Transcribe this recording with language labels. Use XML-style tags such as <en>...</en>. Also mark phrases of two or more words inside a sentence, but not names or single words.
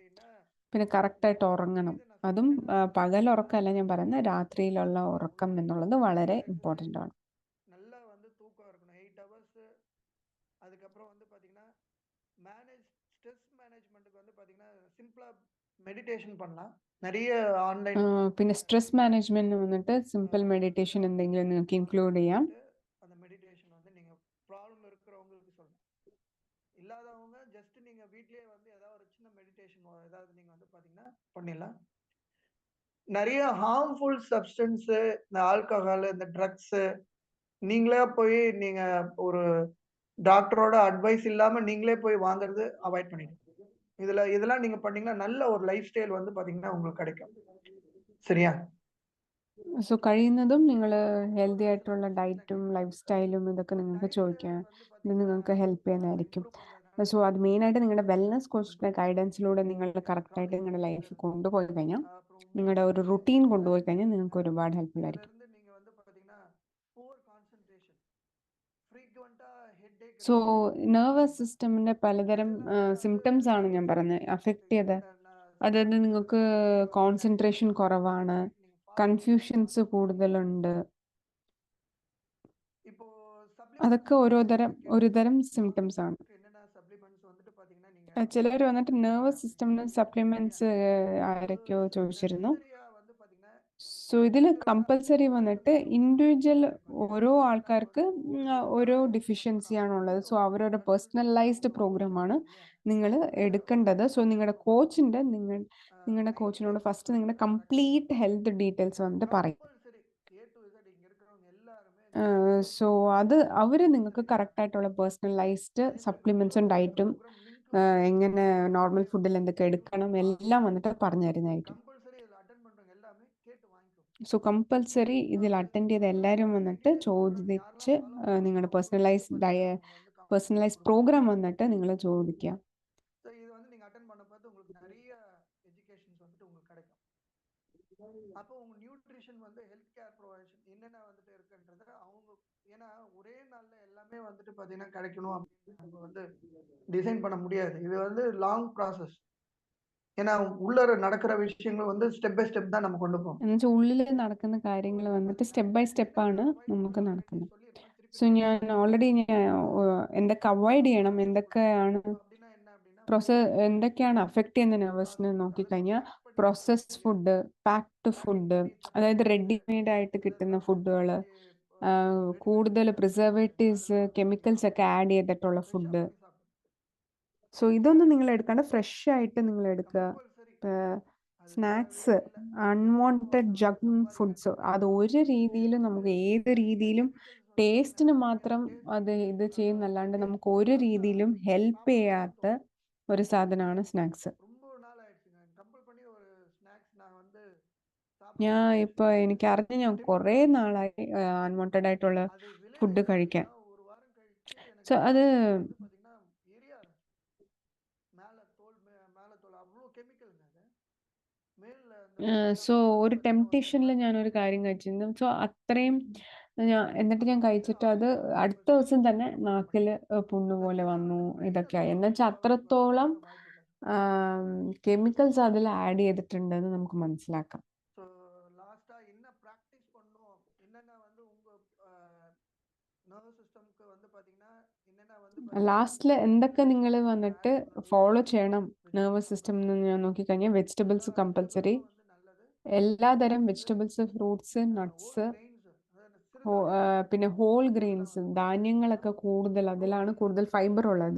<ml>പിന്നെ കറക്റ്റായിട്ട് ഉറങ്ങണം. അതും പകലുറക്കമല്ല ഞാൻ പറയുന്നത്, രാത്രിയിലുള്ള ഉറക്കം എന്നുള്ളത് വളരെ ഇമ്പോർട്ടൻ്റ് ആണ്.</ml> <ta>நல்லா வந்து தூக்கம் இருக்கணும் 8 hours. அதுக்கப்புறம் வந்து பாத்தீங்கன்னா ஸ்ட்ரெஸ் மேனேஜ்மெண்ட்டுக்கு வந்து பாத்தீங்கன்னா சிம்பிளா மெடிடேஷன் பண்ணலாம். நிறைய ஆன்லைன்</ta> <ml>പിന്നെ</ml> <en>stress management</en> <ml>വന്നിട്ട്</ml> <en>simple meditation</en> <ml>എന്തെങ്കിലും നിങ്ങൾക്ക് ഇൻക്ലൂഡ് ചെയ്യാം.</ml> <ta>அந்த மெடிடேஷன் வந்து நீங்க ப்ராப்ளம் இருக்கிறவங்களுக்கு சொல்லணும். இல்லாதவங்க ஜஸ்ட் நீங்க வீட்லயே வந்து ஏதாவது ஒரு சின்ன மெடிடேஷன் ஏதாவது நீங்க வந்து பாத்தீங்கன்னா பண்ணிடலாம். நிறைய</ta> <en>harmful substance,</en> <ta>இந்த ஆல்கஹால், இந்த ட்ரக்ஸ் நீங்களே போய் நீங்க ஒரு டாக்டரோட அட்வைஸ் இல்லாம நீங்களே போய் வாங்குறது அவாய்ட் பண்ணிடுங்க. இதெல்லாம் நீங்க பண்ணீங்கன்னா நல்ல ஒரு</ta> <en>life style</en> <ta>வந்து பாத்தீங்கன்னா உங்களுக்கு கிடைக்கும். சரியா.</ta> <ml>സോ കഴിയുന്നതും നിങ്ങൾ ഹെൽത്തി ആയിട്ടുള്ള ഡയറ്റും ലൈഫ് സ്റ്റൈലും ഇതൊക്കെ നിങ്ങൾക്ക് ചോദിക്കാം. ഇത് നിങ്ങൾക്ക് ഹെൽപ്പ് ചെയ്യുന്നതായിരിക്കും. സോ അത് മെയിനായിട്ട് നിങ്ങളുടെ വെൽനസ് കോച്ചിന്റെ ഗൈഡൻസിലൂടെ നിങ്ങൾ കറക്റ്റായിട്ട് നിങ്ങളുടെ ലൈഫ് കൊണ്ടുപോയി കഴിഞ്ഞാൽ, നിങ്ങളുടെ ഒരു റുട്ടീൻ കൊണ്ടുപോയി കഴിഞ്ഞാൽ നിങ്ങൾക്ക് ഒരുപാട് ഹെൽപ്ഫുൾ ആയിരിക്കും.</ml> <ta>நீங்க வந்து பாத்தீங்கன்னா</ta> <en>poor concentration,</en> <ml>ഫ്രീക്വന്റാ ഹെഡേക്ക്. സോ നെർവസ് സിസ്റ്റമിന്റെ പലതരം സിംറ്റംസ് ആണ് ഞാൻ പറഞ്ഞത് അഫക്റ്റ് ചെയ്ത്. അതായത് നിങ്ങൾക്ക് കോൺസെൻട്രേഷൻ കുറവാണ്, കൺഫ്യൂഷൻസ് കൂടുതലുണ്ട്,</ml> <ta>இப்போ</ta> <ml>അതൊക്കെ ഒരു തരം സിംറ്റംസ് ആണ്.</ml> <ta>என்னென்ன சப்ளிமெண்ட்ஸ் வந்துட்டு பாத்தீங்கன்னா நீங்க</ta> <ml>ചിലർ വന്നിട്ട് നെർവസ് സിസ്റ്റമിന് സപ്ലിമെന്റ്സ് ആരൊക്കെയോ ചോദിച്ചിരുന്നു.</ml> <ta>வந்து பாத்தீங்கன்னா</ta> <ml>സോ ഇതിൽ കമ്പൽസറി വന്നിട്ട് ഇൻഡിവിജ്വൽ ഓരോ ആൾക്കാർക്ക് ഓരോ ഡിഫിഷ്യൻസി ആണുള്ളത്. സോ അവരവരുടെ പേഴ്സണലൈസ്ഡ് പ്രോഗ്രാമാണ് നിങ്ങൾ എടുക്കേണ്ടത്. സോ നിങ്ങളുടെ കോച്ചിനോട് ഫസ്റ്റ് നിങ്ങളുടെ</ml> <en>complete health details</en> <ml>വന്നിട്ട് പറയും.</ml> <ta>கம்பல்சரி</ta> <en>A to Z</en> <ta>இங்க இருக்கிறவங்க எல்லாருமே</ta> <ml>സോ അത് അവർ നിങ്ങൾക്ക് കറക്റ്റായിട്ടുള്ള പേഴ്സണലൈസ്ഡ് സപ്ലിമെന്റ്സും ഡയറ്റും എങ്ങനെ നോർമൽ ഫുഡിൽ എന്തൊക്കെ എടുക്കണം എല്ലാം വന്നിട്ട് പറഞ്ഞു തരുന്നതായിരിക്കും.</ml> <ta>கம்பல்சரி இதுல அட்டெண்ட் பண்றவங்க எல்லாமே கேட்டு வாங்கிக்கோ.</ta> <ml>സോ കമ്പൽസറി ഇതിൽ അറ്റൻഡ് ചെയ്ത എല്ലാവരും വന്നിട്ട് ചോദിച്ച് നിങ്ങളുടെ പേഴ്സണലൈസ് പ്രോഗ്രാം വന്നിട്ട് നിങ്ങൾ ചോദിക്കുക.</ml> <ta>ஸோ இது வந்து நீங்க அட்டெண்ட் பண்ண பார்த்து உங்களுக்கு நிறைய எஜுகேஷன்ஸ் வந்துட்டு உங்களுக்கு கிடைக்கும். அப்போ உங்க நியூட்ரிஷன் வந்து</ta> <en>health care provision</en> <ta>என்னென்ன வந்துட்டு இருக்குன்றது அவங்க, ஏன்னா ஒரே ஒரே நாள்ல எல்லாமே வந்துட்டு பாத்தீங்கன்னா கிடைக்கணும் அப்படின்னு நம்ம வந்து டிசைன் பண்ண முடியாது. இது வந்து</ta> <en>long process.</en> <ta>ஏன்னா உள்ளார நடக்கிற விஷயங்கள் வந்து</ta> <en>step by step</en> <ta>தான் நம்ம கொண்டு போகணும்.</ta> <ml>എന്നുവെച്ചാൽ ഉള്ളിൽ നടക്കുന്ന കാര്യങ്ങൾ വന്നിട്ട് സ്റ്റെപ്പ് ബൈ സ്റ്റെപ്പാണ് നമുക്ക് നടക്കുന്നത്. സോ ഞാൻ ഓൾറെഡി എന്തൊക്കെ അവോയ്ഡ് ചെയ്യണം, എന്തൊക്കെയാണ്</ml> <ta>அப்படின்னா என்ன அப்படின்னா</ta> <ml>എന്തൊക്കെയാണ് അഫക്റ്റ് ചെയ്യുന്ന നെർവസിനെ നോക്കിക്കഴിഞ്ഞാൽ</ml> <en>processed food, packed food,</en> <ml>അതായത് റെഡിമെയ്ഡ് ആയിട്ട് കിട്ടുന്ന ഫുഡുകൾ, കൂടുതൽ പ്രിസർവേറ്റീവ്സ്, കെമിക്കൽസ് ഒക്കെ ആഡ് ചെയ്തിട്ടുള്ള ഫുഡ്. സോ ഇതൊന്നും നിങ്ങൾ എടുക്കാണ്ട് ഫ്രഷ് ആയിട്ട് നിങ്ങൾ എടുക്കുക. സ്നാക്സ്,</ml> <en>unwanted junk foods,</en> <ml>അത് ഒരു രീതിയിലും നമുക്ക് ഏത് രീതിയിലും ടേസ്റ്റിന് മാത്രം അത് ഇത് ചെയ്യുന്നല്ലാണ്ട് നമുക്ക് ഒരു രീതിയിലും ഹെൽപ്പ് ചെയ്യാത്ത ഒരു സാധനമാണ് സ്നാക്സ്.</ml> <ta>ரொம்ப நாள் ஆயிடுச்சுங்க. கம்பல் பண்ணி ஒரு ஸ்நாக்ஸ் நான் வந்து</ta> <ml>ഞാൻ</ml> <ta>சாப்பிடும்போது</ta> <ml>ഇപ്പോൾ എനിക്കറിഞ്ഞ ഞാൻ കുറേ നാളായി അൺവാണ്ടഡ് ആയിട്ടുള്ള</ml> <ta>அது விளைவு</ta> <ml>ഫുഡ്</ml> <ta>என்ன</ta> <ml>കഴിക്കാൻ.</ml> <ta>அப்படின்னா ஒரு வாரம் கழிச்சு</ta> <ml>സോ</ml> <ta>எனக்கு</ta> <ml>അത്</ml> <ta>வந்து பாத்தீங்கன்னா எரிய ஆரம்பிச்சு. மேல தோல் அவ்வளோ கெமிக்கல்ங்க அது. மேல அந்த</ta> <ml>സോ ഒരു</ml> <ta>பாத்தீங்கன்னா</ta> <ml>ടെംപ്ടേഷനിൽ</ml> <ta>ஒரு</ta> <ml>ഞാനൊരു കാര്യം കഴിച്ചിരുന്നു. സോ അത്രയും എന്നിട്ട് ഞാൻ കഴിച്ചിട്ട് അത് അടുത്ത ദിവസം തന്നെ നാക്കിൽ പുണ്ണ് പോലെ വന്നു, ഇതൊക്കെയായി. എന്നുവെച്ചാൽ അത്രത്തോളം</ml> <ta>வாய்ப்பு இருக்கு.</ta> <ml>കെമിക്കൽസ് അതിൽ ആഡ് ചെയ്തിട്ടുണ്ടെന്ന് നമുക്ക് മനസ്സിലാക്കാം.</ml> <ta>ஸோ லாஸ்டா என்ன ப்ராக்டிஸ் பண்ணணும், என்னென்ன வந்து உங்க நர்வஸ் சிஸ்டம்க்கு வந்து பாத்தீங்கன்னா என்னென்ன வந்து</ta> <ml>ലാസ്റ്റിൽ എന്തൊക്കെ നിങ്ങൾ വന്നിട്ട് ഫോളോ ചെയ്യണം</ml> <en>nervous system</en> <ml>എന്ന് ഞാൻ നോക്കിക്കഴിഞ്ഞാൽ</ml> <en>vegetables compulsory,</en> <ta>நல்லது.</ta> <ml>എല്ലാതരം വെജിറ്റബിൾസ്, ഫ്രൂട്ട്സ്, നട്ട്സ്, പിന്നെ</ml> <en>whole grains,</en> <ml>ധാന്യങ്ങളൊക്കെ കൂടുതൽ, അതിലാണ് കൂടുതൽ ഫൈബർ ഉള്ളത്.</ml>